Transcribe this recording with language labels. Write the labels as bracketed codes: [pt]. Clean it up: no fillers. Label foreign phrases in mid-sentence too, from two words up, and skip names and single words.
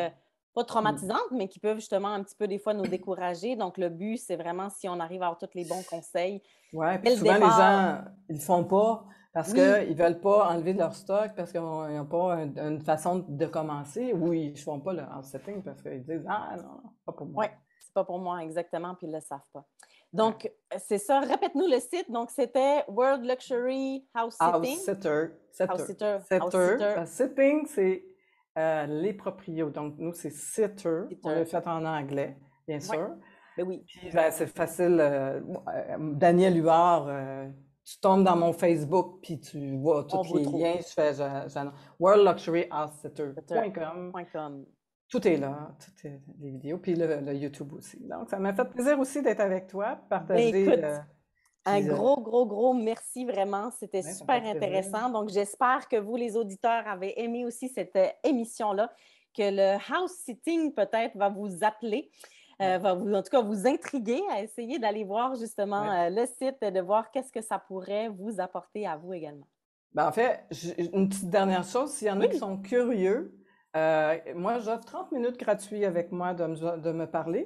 [fr] pas Mm. traumatisantes, mais qui peuvent justement un petit peu des fois nous décourager. Donc, le but, c'est vraiment si on arrive à avoir tous les bons conseils Ouais, puis dès le souvent les départ. gens, ils le font pas parce Oui, qu'ils veulent pas enlever de leur stock, parce qu'ils n'ont pas une façon de commencer, ou ils ne font pas le [en] house setting [fr] parce qu'ils disent, ah non, pas pour oui, moi. c'est pas pour moi exactement, puis ils le savent pas. Ouais. Donc, c'est ça. Répète-nous le site. Donc, c'était World Luxury House House Sitting. setter, House setter, Sitter, House setter. Sitter, Sitting, c'est les proprios. Donc, nous, c'est sitter. On l'a Sitter. fait en anglais, bien Oui, sûr. ben oui, Puis, ben, c'est facile. Daniel Huard, tu tombes dans mon Facebook, puis tu vois on tous vous les trouve. liens. Je fais worldluxuryhousesitter.com. Sitter.com. Tout est là, tout est les vidéos, puis le YouTube aussi. Donc, ça m'a fait plaisir aussi d'être avec toi, Ben partager. écoute, un Puis, gros, gros, gros merci vraiment. C'était ouais, ça me fait super plaisir. intéressant. Donc, j'espère que vous, les auditeurs, avez aimé aussi cette émission-là, que le [en] house sitting [fr] peut-être va vous appeler, Ouais, en tout cas vous intriguer à essayer d'aller voir justement ouais. le site, de voir qu'est-ce que ça pourrait vous apporter à vous également. Ben, en fait, une petite dernière chose, s'il y en a qui Oui, sont curieux, moi, j'offre 30 minutes gratuits avec moi de me parler.